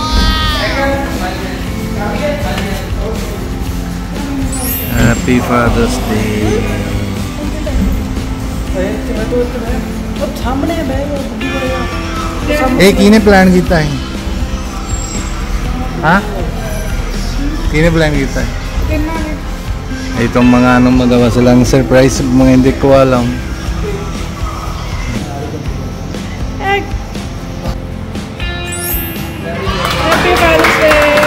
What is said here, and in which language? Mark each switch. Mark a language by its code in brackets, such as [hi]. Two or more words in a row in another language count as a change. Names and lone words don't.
[en] Happy Father's Day. [hi] किने प्लान किया है? [pa] ਹਾਂ? ਕਿਨੇ ਪਲੈਨ ਕੀਤਾ? [tl] Itong mga ano magawa silang surprise mga hindi ko alam. [en] Happy Father's Day.